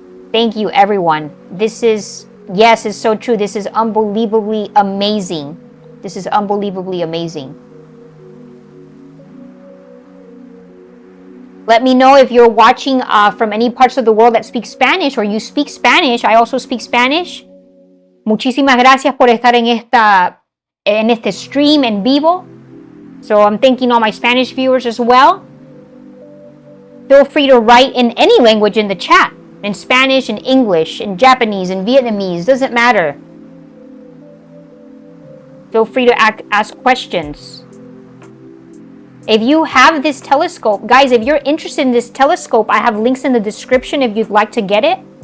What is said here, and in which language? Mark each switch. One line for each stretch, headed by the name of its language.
English: Thank you, everyone. This is, yes, it's so true. This is unbelievably amazing. This is unbelievably amazing. Let me know if you're watching from any parts of the world that speak Spanish, or you speak Spanish. I also speak Spanish.
Spanish: Muchísimas gracias por estar en este stream en vivo.
English: So I'm thanking all my Spanish viewers as well. Feel free to write in any language in the chat. In Spanish, in English, in Japanese, in Vietnamese, doesn't matter. Feel free to ask questions. If you have this telescope, guys, if you're interested in this telescope, I have links in the description if you'd like to get it.